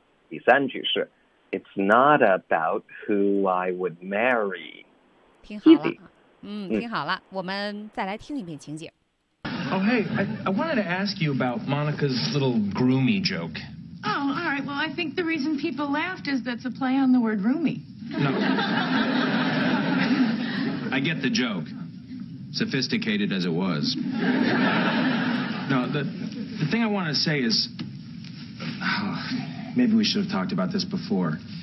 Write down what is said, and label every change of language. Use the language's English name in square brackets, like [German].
[Chinese] 第三句是 [English] It's not about who I would marry。 [Chinese] 听好了，听好了，我们再来听一遍情景。 [English] Oh, hey, I wanted to ask you about Monica's little groomy joke. Oh, all right. Well, I think the reason people laughed is that's a play on the word roomy. No. I get the joke. Sophisticated as it was. No, the thing I want to say is, maybe we should have talked about this before.